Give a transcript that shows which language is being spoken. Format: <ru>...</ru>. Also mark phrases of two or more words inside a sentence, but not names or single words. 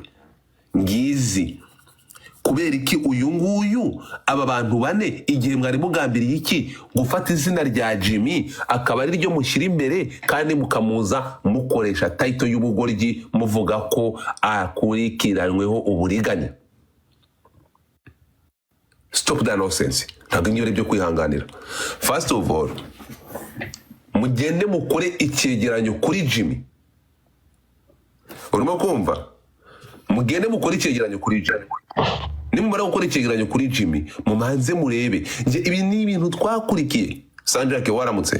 <rw>Ngizi kubera iki uyu nguyu aba bantu bane igihe mwari mugambiriye iki gufata izina rya Jimmy akaba ari ryo mushyira imbere, kandi mukamuza mukoresha title y'ubugoryi muvuga ko akurikiranyweho uburiganya.</rw> <en>Stop that nonsense.</en> <rw>Ntabwo ngiye byo kwihanganira.</rw> <en>First of all,</en> <rw>mugende mukore icyegeranyo kuri Jimmy. Urimo kumva? Mugende mukore icyegeranyo kuri Jimmy. Nimumara gukora icyegeranyo kuri Jimmy, mumanze murebe. Nje ibi ni ibintu twakurikiye. Sanjake waramutse?</rw>